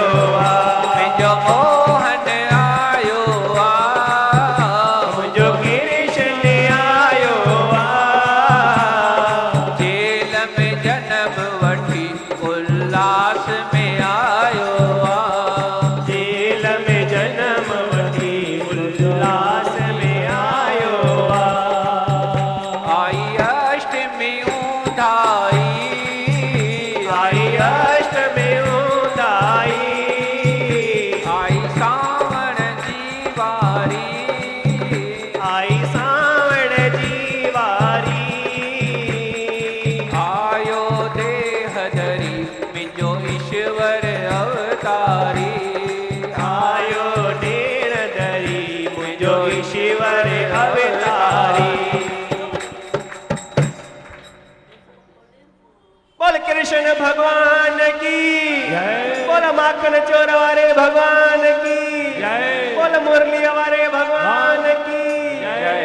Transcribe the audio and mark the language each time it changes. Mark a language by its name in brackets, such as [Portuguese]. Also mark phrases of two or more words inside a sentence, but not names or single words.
[Sindhi] मुझो मोहन आयो मुझो कृष्ण आयो जेल में जन्म वठी उल्लास में आयो जेल में जन्म वठी उल्लास में आयो आई अष्टमी उधाई आई अष्टमी उदाई आई सावन की बारी आई सावण जीवारी आयो देह धरी मिजो ईश्वर अवतारी आयो डेर धरी मुझो ईश्वर अवतारी [Hindi] बोल कृष्ण भगवान की बोल माखन चोर वाले भगवान की बोल मुरली वाले भगवान की